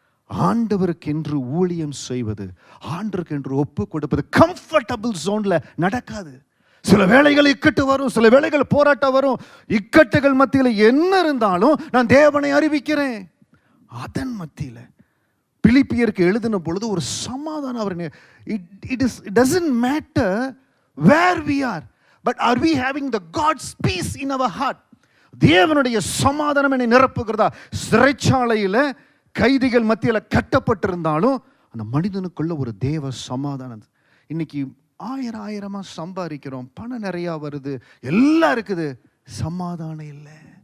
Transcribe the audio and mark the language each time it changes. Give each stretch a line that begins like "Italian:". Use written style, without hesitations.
Tamil: ஆண்டவருக்கென்று ஊழியம் செய்வது, ஆண்டவருக்கென்று ஒப்பு கொடுப்பது கம்ஃபர்டபுள் ஜோன்ல நடக்காது. சில வேளைகள் இக்கட்டு வரும், சில வேளைகள் போராட்டம் வரும். இக்கட்டுகள் மத்தியில் என்ன இருந்தாலும் நான் தேவனை அறிவிக்கிறேன். அதன் மத்தியில் பிலிப்பியருக்கு எழுதின பொழுது ஒரு சமாதானம்.
English: அவர் it doesn't matter where we are, but are we having the God's peace in our heart?
Tamil: தேவனுடைய சமாதானம் என்னை நிரப்புகிறதா? சிறைச்சாலையில் கைதிகள் மத்தியில் கட்டப்பட்டிருந்தாலும் அந்த மனிதனுக்குள்ள ஒரு தேவ சமாதானம். இன்னைக்கு ஆயிரமா சம்பாதிக்கிறோம், பணம் நிறையா வருது, எல்லாம் இருக்குது, சமாதானம் இல்லை.